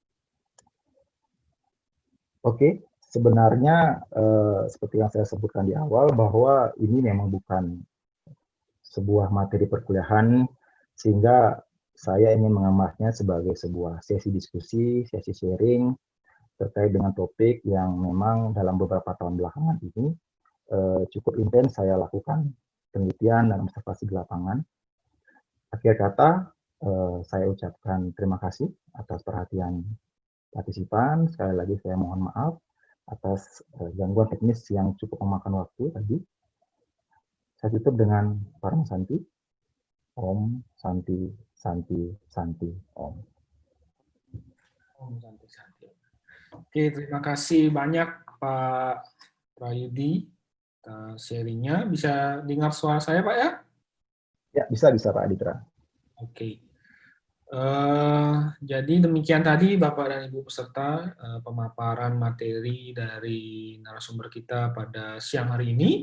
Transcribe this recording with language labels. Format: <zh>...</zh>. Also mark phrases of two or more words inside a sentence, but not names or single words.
<id>Oke, sebenarnya seperti yang saya sebutkan di awal, bahwa ini memang bukan sebuah materi perkuliahan, sehingga saya ingin mengemasnya sebagai sebuah sesi diskusi, sesi sharing, terkait dengan topik yang memang dalam beberapa tahun belakangan ini cukup intens saya lakukan penelitian dan observasi di lapangan. Akhir kata, saya ucapkan terima kasih atas perhatian partisipan. Sekali lagi saya mohon maaf atas gangguan teknis yang cukup memakan waktu tadi. Saya tutup dengan Parama Santi.</id> <sa>Om Santi Santi Santi Om. Om Santi Santi.</sa> <id>Oke, terima kasih banyak Pak Prayudi atas sharingnya. Bisa dengar suara saya, Pak ya? Ya, bisa Pak Aditra. Oke. Jadi demikian tadi Bapak dan Ibu peserta pemaparan materi dari narasumber kita pada siang hari ini.</id>